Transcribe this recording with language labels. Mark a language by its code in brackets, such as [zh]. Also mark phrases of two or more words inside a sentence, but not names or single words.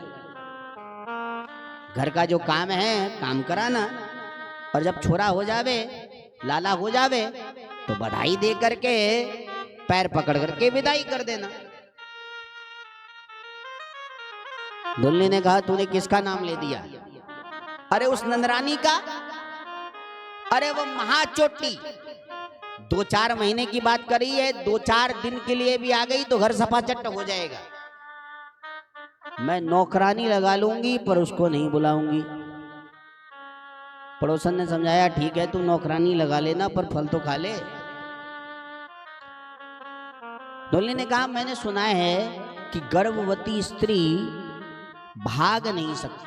[hi] घर का जो काम है काम कराना, और जब छोरा हो जावे, लाला हो जावे तो बधाई दे करके पैर पकड़ करके विदाई कर देना। धुंधली ने कहा तूने किसका नाम ले दिया? अरे उस नंदरानी का। अरे वो महाचोटी 2-4 महीने की बात करी है, 2-4 दिन के लिए भी आ गई तो घर सफा चट्ट हो जाएगा। मैं नौकरानी लगा लूंगी पर उसको नहीं बुलाऊंगी। पड़ोसन ने समझाया ठीक है तू नौकरानी लगा लेना पर फल तो खा ले। धुंधली ने कहा मैंने सुना है कि गर्भवती स्त्री भाग नहीं सकती।